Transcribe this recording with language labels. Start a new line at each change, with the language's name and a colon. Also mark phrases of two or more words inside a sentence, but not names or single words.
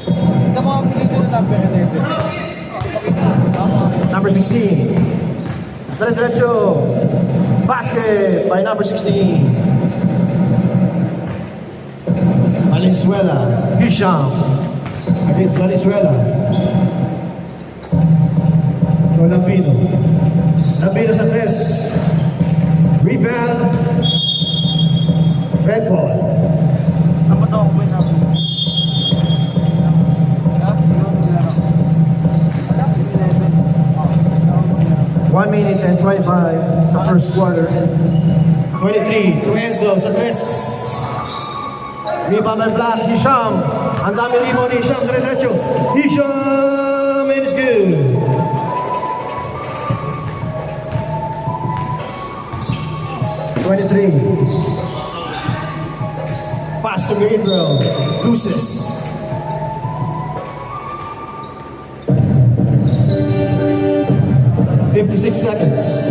English: Number 16. Diretso. Basket by number 16. Valenzuela. Hisham. Against Valenzuela. So Lambino.
Filipino: Lambino sa tres. Rebound.
English: Red ball.
Filipino: Ako to, ako na.
English: 1 minute and 25 sa first quarter. 23 to Enzo
Filipino: sa tres.
English: Rebound by Black. Hisham.
Filipino: Ang dami rebound ni Hisham.
English: Diretso. Hisham and it's good. Pass to Gabriel. Loses. "56 seconds.